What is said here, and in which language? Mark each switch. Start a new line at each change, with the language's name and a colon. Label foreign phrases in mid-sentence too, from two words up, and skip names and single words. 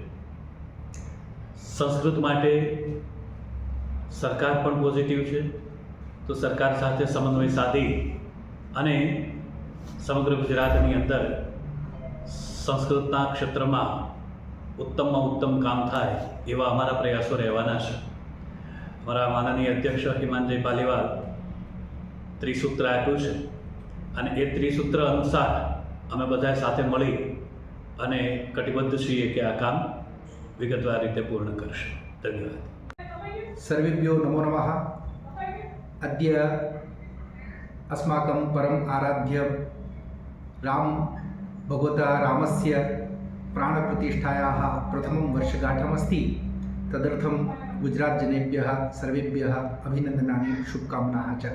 Gujarati: સંસ્કૃત માટે સરકાર પણ પોઝિટિવ છે, તો સરકાર સાથે સમન્વય સાધી અને સમગ્ર ગુજરાતની અંદર સંસ્કૃતના ક્ષેત્રમાં ઉત્તમમાં ઉત્તમ કામ થાય એવા અમારા પ્રયાસો રહેવાના છે. અમારા માનનીય અધ્યક્ષ હિમાંજય પાલીવાલ ત્રિસૂત્ર આપ્યું છે અને એ ત્રિસૂત્ર અનુસાર અમે બધા સાથે મળી અને કટિબદ્ધ છીએ કે આ કામ વિગતવાર રીતે પૂર્ણ કરશે. ધન્યવાદ.
Sanskrit: सर्वेभ्यो नमो नमः. अद्य अस्माकं परम आराध्य राम भगवता रामस्य प्राणप्रतिष्ठायाः प्रथमं वर्षगांठमस्ति. तदर्थं गुजरातजनेभ्यः सर्वेभ्यः अभिनन्दनानि, शुभकामनाः च.